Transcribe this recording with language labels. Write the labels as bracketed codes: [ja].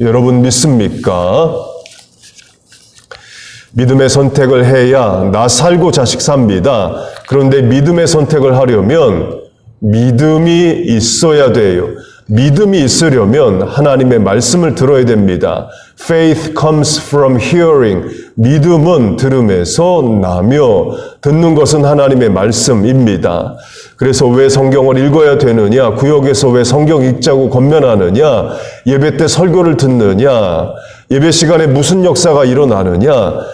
[ko] 여러분 믿습니까? 믿음의 선택을 해야 나 살고 자식 삽니다. 그런데 믿음의 선택을 하려면 믿음이 있어야 돼요. 믿음이 있으려면 하나님의 말씀을 들어야 됩니다. [en] Faith comes from hearing. [ko] 믿음은 들음에서 나며 듣는 것은 하나님의 말씀입니다. 그래서 왜 성경을 읽어야 되느냐? 구역에서 왜 성경 읽자고 권면하느냐? 예배 때 설교를 듣느냐? 예배 시간에 무슨 역사가 일어나느냐?